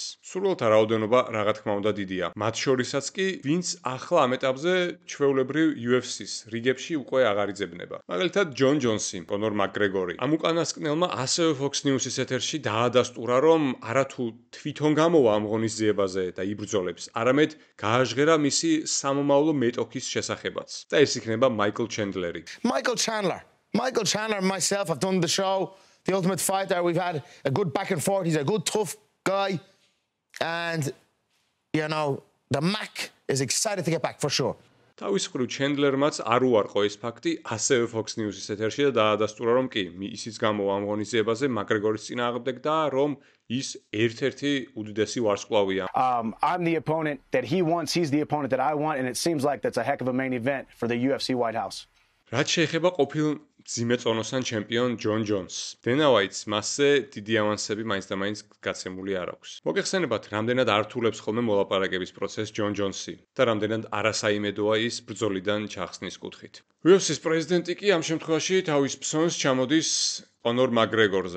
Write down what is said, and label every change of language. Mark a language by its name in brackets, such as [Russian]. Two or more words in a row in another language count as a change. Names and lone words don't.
[Georgian] სურვილთა რაოდენობა რა თქმა უნდა დიდია. მათ შორისაც კი, ვინც ახლა ამ ეტაპზე ჩვეულებრივ UFC-ს რიგებში უკვე აღარ იძებნება. მაგალითად, ჯონ ჯონსი, კონორ მაკგრეგორი. ამ უკანასკნელმა ასევე Fox News-ის ეთერში დაადასტურა, რომ არათუ თვითონ გამოვა ამ ღონისძიებაზე და იბრძოლებს, არამედ გააჟღერა მისი სამომავლო მეტოქის შესახებაც. და ეს იქნება მაიკლ ჩენდლერი. [English] Michael Chandler and myself have done the show, The Ultimate Fighter. We've had a good back and forth. He's a good, tough guy. And, the Mac is excited to get back for sure. [Georgian] თავის მხრივ ჩენდლერმაც არ უარყო ეს ფაქტი ასევე Fox News-ის ეთერში და დაადასტურა, რომ კი, ისიც გამოვა ამ ღონისძიებაზე მაკგრეგორის წინააღმდეგ და რომ ის ერთ-ერთი უდიდესი ვარსკვლავია. [English] I'm the opponent that he wants, he's the opponent that I want, and it seems like that's a heck of a main event for the UFC White House. [Georgian] რაც შეეხება ყოფილ ძიმეწონოსან ჩემპიონ ჯონ ჯონსს. დენა ვაითს მასზე დიდი ავანსები მაინც და მაინც გაცემული არ აქვს. მოგეხსენებათ, რამდენად ართულებს ხოლმე მოლაპარაკების პროცესს ჯონ ჯონსი და რამდენად არასაიმედოა ის ბრძოლიდან ჩახსნის კუთხით. UFC-ს პრეზიდენტი კი ამ შემთხვევაში თავის ფსონს ჩამოდის კონორ მაკგრეგორზე.